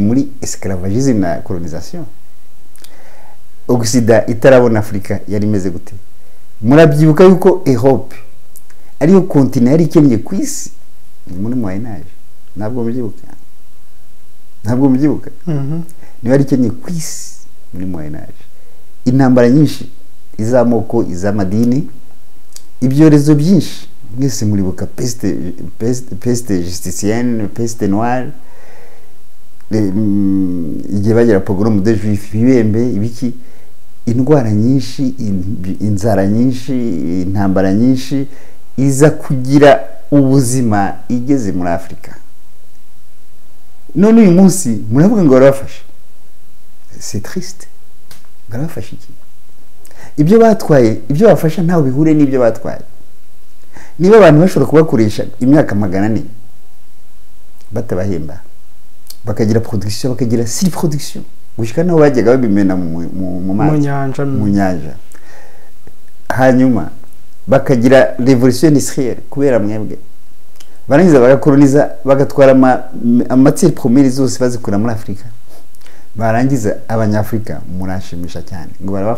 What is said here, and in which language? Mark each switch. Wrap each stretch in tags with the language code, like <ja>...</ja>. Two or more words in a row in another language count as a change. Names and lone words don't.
<rw>muri esclavagisme na colonisation Occident itarabona Afrika yari imeze gute murabyibuka yuko Europe ariyo continent yari ikennye ku isi muri</rw> <fr>Moyen Âge</fr> <rw>ntabwo mubyibuka niba ari ikennye ku isi muri</rw> <fr>Moyen Âge</fr> <rw>intambara nyinshi izamoko izamadini ibyorezo byinshi mwese muribuka</rw> <fr>peste justicienne peste noire</fr> <rw>igihe bagira</rw> <fr>pogrom de juif</fr> <rw>bibembe ibiki indwara nyinshi inzara nyinshi intambara nyinshi iza kugira ubuzima igeze muri Afrika none uyu munsi muravuga ngo barafasha</rw> <fr>c'est triste</fr> <rw>barafasha iki ibyo batwaye ibyo bafasha ntaho bihure n'ibyo batwaye niba abantu bashobora kubakoresha imyaka 400 batabahemba bakagira production bakagira si production gushika naho bajyaga babimena mu nyanja hanyuma bakagira</rw> <fr>revolution industrielle</fr> <rw>kubera mwebwe barangiza bagakoloniza bagatwara amatiere premiere zose bazikura muri Afrika barangiza abanyafrika murashimisha cyane ngo</rw>